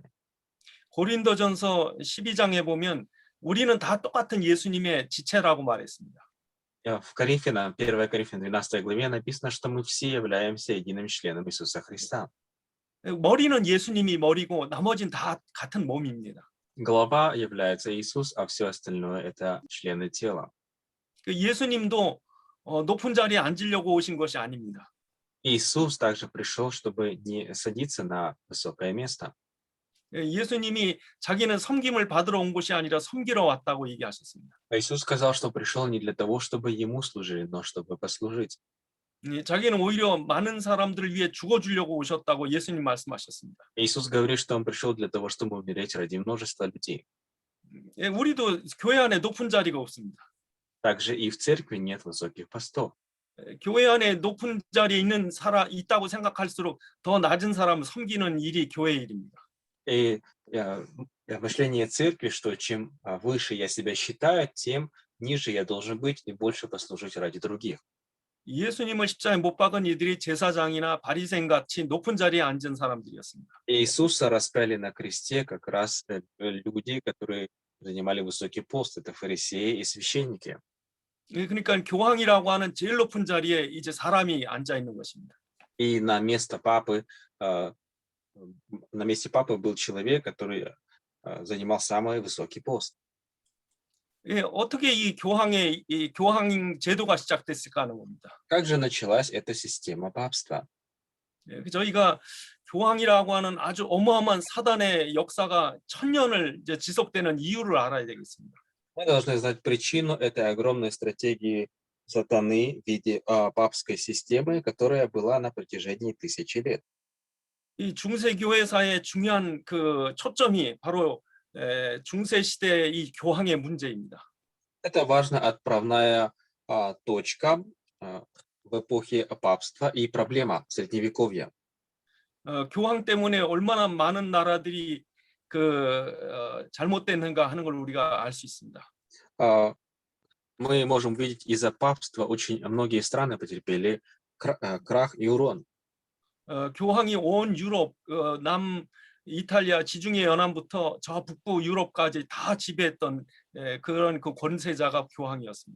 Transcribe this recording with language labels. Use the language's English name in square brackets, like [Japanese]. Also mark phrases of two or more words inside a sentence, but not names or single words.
[Korean] 고린도전서 12장에 보면 우리는 다 똑같은 예수님의 지체라고 말했습니다. [Russian] В Коринфянам, 1 Коринфянам 12 главе написано, что мы все являемся единым членом Иисуса Христа. [Korean] 머리는 예수님이 머리고 나머지는 다 같은 몸입니다. [Russian] Голова является Иисус, а все остальное это члены тела. [Korean] 예수님도 높은 자리에 앉으려고 오신 것이 아닙니다. [Russian] Иисус также пришел, чтобы не садиться на высокое место. [Korean] 예수님이 자기는 섬김을 받으러 온 것이 아니라 섬기러 왔다고 얘기하셨습니다. [Russian] Иисус сказал, что пришел не для того, чтобы ему служили, но чтобы послужить. [Korean] 자기는 오히려 많은 사람들을 위해 죽어주려고 오셨다고 예수님 말씀하셨습니다. [Russian] Иисус говорит, что он пришел для того, чтобы умереть ради множества людей. [Korean] 우리도 교회 안에 높은 자리가 없습니다. [Russian] Также и в церкви нет высоких постов. [Korean] 교회 안에 높은 자리에 있다고 생각할수록 더 낮은 사람을 섬기는 일이 교회 일입니다. [Russian] И мышление церкви, что чем выше я себя считаю, тем ниже я должен быть и больше послужить ради других. [Korean] 예수님을 십자가에 못 박은 이들이 제사장이나 바리새인 같이 높은 자리에 앉은 사람들이었습니다. [Russian] Иисуса распяли на кресте как раз люди, которые занимали высокий пост, это фарисеи и священники. [Korean] 그러니까 교황이라고 하는 제일 높은 자리에 이제 사람이 앉아 있는 것입니다. [Russian] И на месте папы был человек, который занимал самый высокий пост. [Korean] 어떻게 이 교황 제도가 시작됐을까 하는 겁니다. [Russian] Как же началась эта система папства? [Korean] 저희가 교황이라고 하는 아주 어마어마한 사단의 역사가 1000년을 이제 지속되는 이유를 알아야 되겠습니다. [Russian] Мы должны знать причину этой огромной стратегии сатаны в виде папской системы, которая была на протяжении 1000 лет. [Korean] 이 중세 교회사의 중요한 그 초점이 바로 중세 시대의 이 교황의 문제입니다. [Russian] Это важная отправная точка в эпохе папства и проблема средневековья. [Korean] 교황 때문에 얼마나 많은 나라들이 잘못됐는가 하는 걸 우리가 알 수 있습니다. [Russian] Мы можем видеть, из-за папства очень многие страны потерпели крах и урон. [Korean] 교황이 온 유럽, 이탈리아 지중해 연안부터 저 북부 유럽까지 다 지배했던 그런 그 권세자가 교황이었습니다.